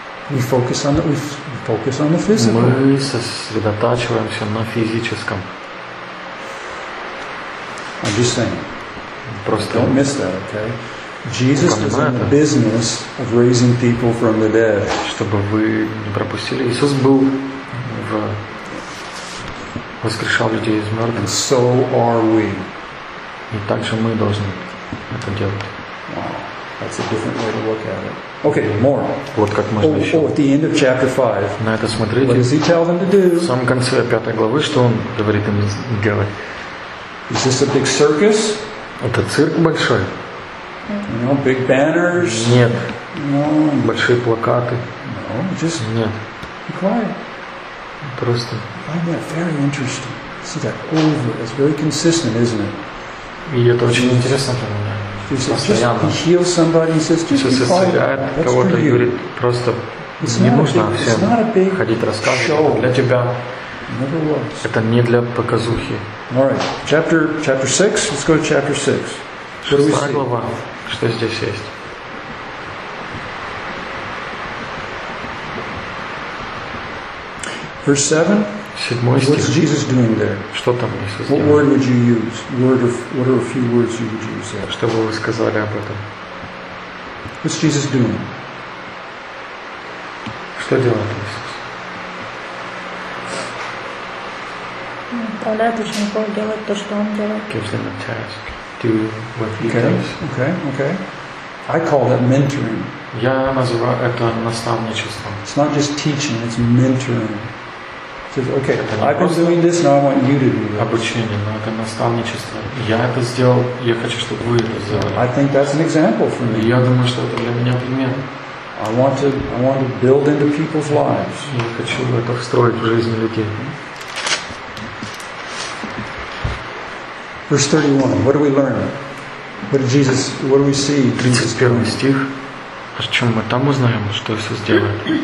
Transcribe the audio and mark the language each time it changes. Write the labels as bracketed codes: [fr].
[en] We focus on the physical. [ru] Мы сосредотачиваемся на физическом. [en] I'm just saying. [ru] Просто [en] don't miss that, okay? Jesus is in the business of raising people from the dead. [ru] Чтобы вы не пропустили, Иисус был в воскрешал людей из мертвых. [en] And so are we. [ru] И так же мы должны это делать. [en] Wow. That's a different way to look at it. Okay, more. [ru] Вот как можно еще. [en] At the end of chapter 5. [ru] На это смотрите. [en] What does he tell them to do? [ru] В самом конце пятой главы, что он говорит им делать? [en] Is this a big circus? [ru] Это цирк большой? [en] No, big banners? [ru] Нет. [en] No. [ru] Большие плакаты? [en] No, just [ru] нет. [en] Be quiet. [ru] Просто. [en] I find that very interesting. See that over. It's very consistent, isn't it? [ru] И это очень интересно для меня. Постоянно. [en] He heals somebody. He says, just be quiet. That's for you. [ru] Говорит, просто [en] it's [ru] не нужно всем ходить рассказывать. Для тебя. [en] Never was. [ru] Это не для показухи. [en] All right. Chapter 6. Let's go to chapter 6. [ru] Шестая глава. Что здесь есть? [en] Verse 7. [ru] Седьмой [en] What's [ru] стих. [en] Jesus doing there? [ru] Что там Иисус делает? [en] What word would you use? Word of what are a few words you would use? There? [ru] Что бы вы сказали об этом? [en] What's Jesus doing? [ru] Что делает Иисус? Отправляет учеников делать то, что он делает. [en] Gives them a task. Do what he does. Okay. I call that mentoring. [ru] Я называю это наставничеством. [en] It's not just teaching. It's mentoring. Says, okay, I've been doing this, now I want you to do this. [ru] Обучение, но это наставничество. Я это сделал, я хочу, чтобы вы это сделали. [en] I think that's an example for me. [ru] Я думаю, что это для меня пример. [en] I want to build into people's lives. [ru] Я хочу это встроить в жизнь людей. [en] Verse 31. What do we learn? What do we see? [ru] 31 стих. О чем мы там узнаем, что Иисус делает?